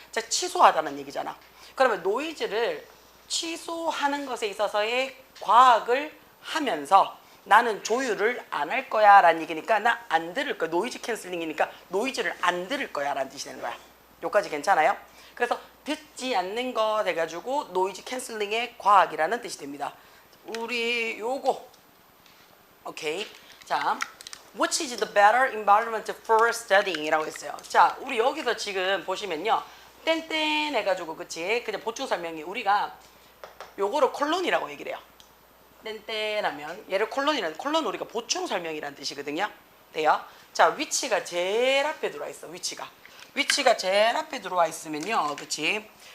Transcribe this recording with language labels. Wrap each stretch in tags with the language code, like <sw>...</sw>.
<ko>자, 취소하다는 얘기잖아. 그러면 노이즈를 취소하는 것에 있어서의 과학을 하면서 나는 조율을 안 할 거야 라는 얘기니까 나 안 들을 거야. 노이즈 캔슬링이니까 노이즈를 안 들을 거야 라는 뜻이 되는 거야. 여기까지 괜찮아요? 그래서 듣지 않는 거 돼가지고 노이즈 캔슬링의 과학이라는 뜻이 됩니다. 우리 요거 오케이.</ko> <en>자, Which is the better environment for studying?</en> <ko>이라고 했어요. 자, 우리 여기서 지금 보시면요. 땡땡 해가지고, 그치? 그냥 보충 설명이 우리가 요거를 콜론이라고 얘기를 해요. 땡땡 하면 얘를 콜론 우리가 보충 설명이라는 뜻이거든요. 돼요? 자, 위치가 제일 앞에 들어와 있어. 위치가 제일 앞에 들어와 있으면요. 그치?</ko>